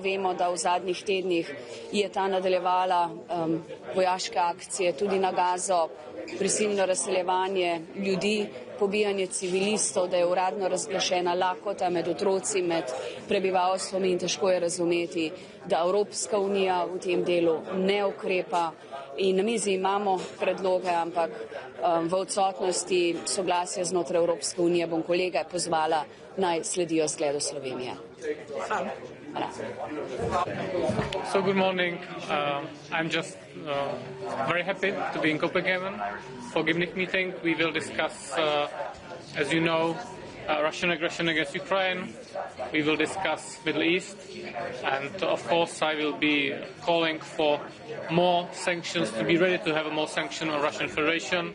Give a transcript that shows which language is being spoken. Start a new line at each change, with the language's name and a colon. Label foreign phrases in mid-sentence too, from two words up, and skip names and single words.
Slovenian: Vemo, da v zadnjih tednih je ta nadaljevala vojaške akcije tudi na Gazo, prisilno razseljevanje ljudi, pobijanje civilistov, da je uradno razglašena lakota med otroci, med prebivalstvom in težko je razumeti, da Evropska unija v tem delu ne ukrepa. In na mizi imamo predloge, ampak v odsotnosti soglasja znotraj Evropske unije bom kolege pozvala, naj sledijo zgledu Slovenije.
English: So good morning. I'm just very happy to be in Copenhagen for GIMNIC meeting. We will discuss, as you know, Russian aggression against Ukraine. We will discuss Middle East, and of course I will be calling for more sanctions, to be ready to have a more sanction on Russian Federation.